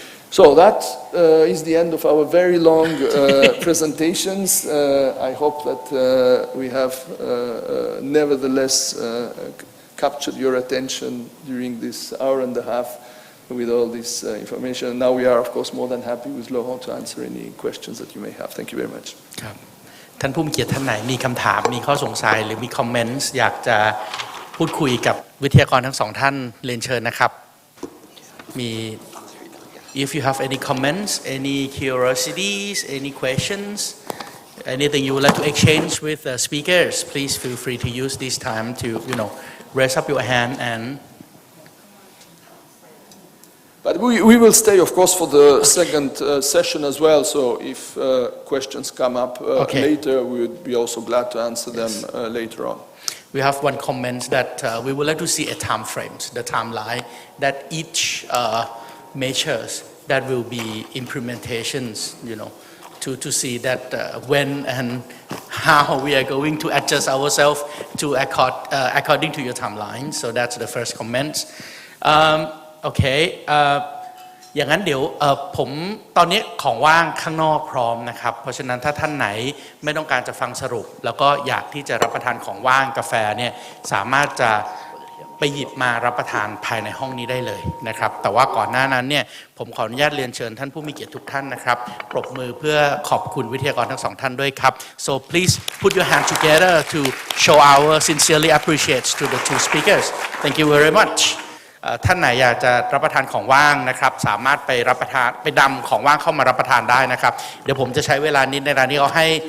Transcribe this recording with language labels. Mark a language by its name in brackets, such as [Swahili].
[English] So that is the end of our very long presentations. I hope that we have nevertheless captured your attention during this hour and a half with all this information. Now we are, of course, more than happy with Laurent to answer any questions that you may have. Thank you very much. [Thai] ท่านผู้มีเกียรติท่านไหนมีคำถามมีข้อสงสัยหรือมีคอมเมนต์อยากจะพูดคุยกับวิทยากรทั้งสองท่านเรียนเชิญนะครับมี [English] if you have any comments any curiosities any questions anything you would like to exchange with the speakers please feel free to use this time to raise up your hand and But we will stay, of course, for the second session as well. So if questions come up later, we would be also glad to answer them later on. We have one comment that we would like to see a time frame, the timeline that each measures that will be implementations, to see that when and how we are going to adjust ourselves to according to your timeline. So that's the first comment. [Thai] โอเคอย่างนั้นเดี๋ยวผมตอนนี้ของว่างข้างนอกพร้อมนะครับเพราะฉะนั้นถ้าท่านไหนไม่ต้องการจะฟังสรุปแล้วก็อยากที่จะรับประทานของว่างกาแฟเนี่ยสามารถจะ ไปหยิบมารับประทานภายในห้องนี้ได้เลยนะครับแต่ว่าก่อนหน้านั้นเนี่ยผมขออนุญาตเรียนเชิญท่านผู้มีเกียรติทุกท่านนะครับปรบมือเพื่อขอบคุณวิทยากรทั้งสองท่านด้วยครับ [English] so please put your hand together to show our sincerely appreciates to the two speakers thank you very much [Thai] ท่านไหนอยากจะรับประทานของว่างนะครับสามารถไปรับประทานไปนำของว่างเข้ามารับประทานได้นะครับเดี๋ยวผมจะใช้เวลานิดในร้านนี้เขาให้